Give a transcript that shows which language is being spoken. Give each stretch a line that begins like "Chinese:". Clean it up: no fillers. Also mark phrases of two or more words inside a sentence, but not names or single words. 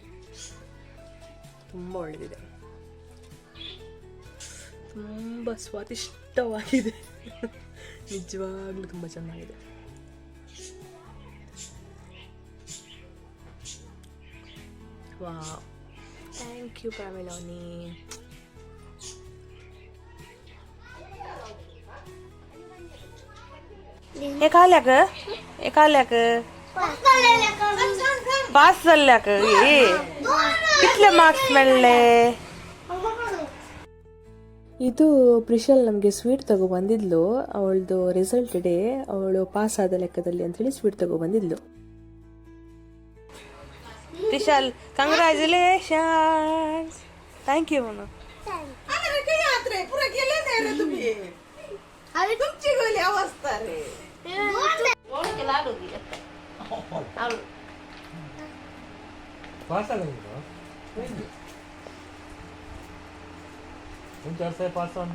Kannada: ತುಂಬ ಒಳ್ಳೆಯದಿದೆ, ತುಂಬ ಸ್ವಾದಿಷ್ಟವಾಗಿದೆ, ನಿಜವಾಗ್ಲೂ ತುಂಬ ಚೆನ್ನಾಗಿದೆ. ವಾವ್,
English: thank you
Kannada: ಪ್ರಮಿಳವನಿ.
Konkani: एकाल्याक पास झाल्याक कितले मार्क्स मेळ्ळे.
Kannada: ಇದು ಪ್ರಿಷಲ್ ನಮಗೆ ಸ್ವೀಟ್ ತಗೊಬಂದಿದ್ಲು. ಅವಳದು
English: result day,
Kannada: ಅವಳು ಪಾಸ್ ಆದ ಲೆಕ್ಕದಲ್ಲಿ ಅಂಥೇಳಿ ಸ್ವೀಟ್ ತಗೊಬಂದಿದ್ಲು. ಪ್ರಿಷಲ್ ಕಂಗ್ರ್ಯಾಚುಲೇಷನ್ಸ್.
English: thank you
Kannada: ಮನು.
Konkani: तुमची गोली अवस्था रे
English: pass pass